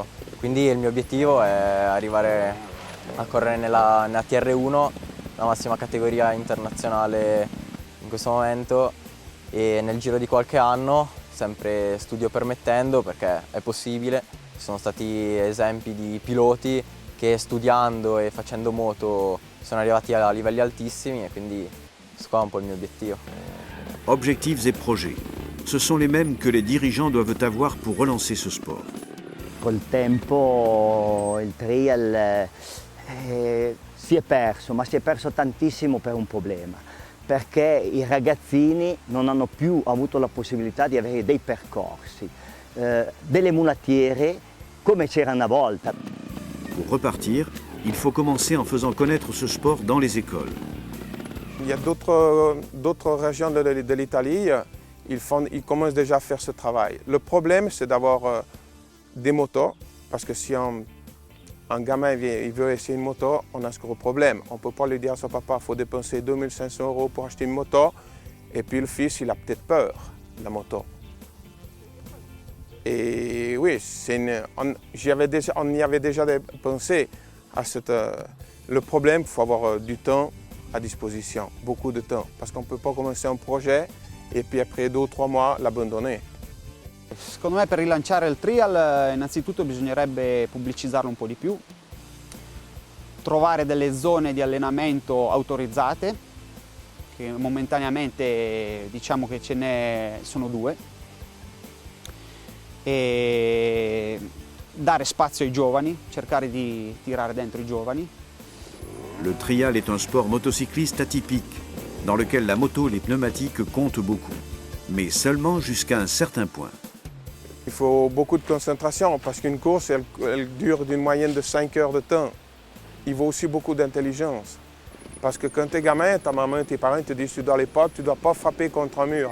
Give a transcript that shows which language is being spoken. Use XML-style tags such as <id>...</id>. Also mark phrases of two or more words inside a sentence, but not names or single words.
<it>quindi il mio obiettivo è arrivare a correre nella TR1, la massima categoria internazionale in questo momento, e nel giro di qualche anno, sempre studio permettendo, perché è possibile, ci sono stati esempi di piloti che studiando e facendo moto sono arrivati a livelli altissimi e quindi questo qua è un po' il mio obiettivo.</it> <fr>Objectifs et projets. Ce sont les mêmes que les dirigeants doivent avoir pour relancer ce sport.</fr> <it>Col tempo il trial si è perso, ma si è perso tantissimo per un problema, perché i ragazzini non hanno più avuto la possibilità di avere dei percorsi, delle mulattiere come c'era una volta.</it> <fr>Pour repartir, il faut commencer en faisant connaître ce sport dans les écoles. Il y a d'autres régions de l'Italie, ils commencent déjà à faire ce travail. Le problème, c'est d'avoir des motos, parce que si un gamin il veut essayer une moto, on a ce gros problème. On ne peut pas lui dire à son papa, il faut dépenser 2500 € pour acheter une moto, et puis le fils, il a peut-être peur de la moto. Et oui, on y avait déjà pensé à le problème, il faut avoir du temps à disposition, beaucoup de temps, parce qu'on ne peut pas commencer un projet</fr> <it>e poi</it> <fr>après 2 o 3 mois l'abandonner.</fr> <it>Secondo me per rilanciare il trial innanzitutto bisognerebbe pubblicizzarlo un po' di più, trovare delle zone di allenamento autorizzate, che momentaneamente diciamo che ce ne sono 2, e dare spazio ai giovani, cercare di tirare dentro i giovani.</it> <fr>Le trial est un sport motocycliste atypique, dans lequel la moto et les pneumatiques comptent beaucoup, mais seulement jusqu'à un certain point. Il faut beaucoup de concentration parce qu'une course, elle dure d'une moyenne de 5 heures de temps. Il faut aussi beaucoup d'intelligence. Parce que quand tu es gamin, ta maman et tes parents te disent tu dois tu ne dois pas frapper contre un mur.</fr>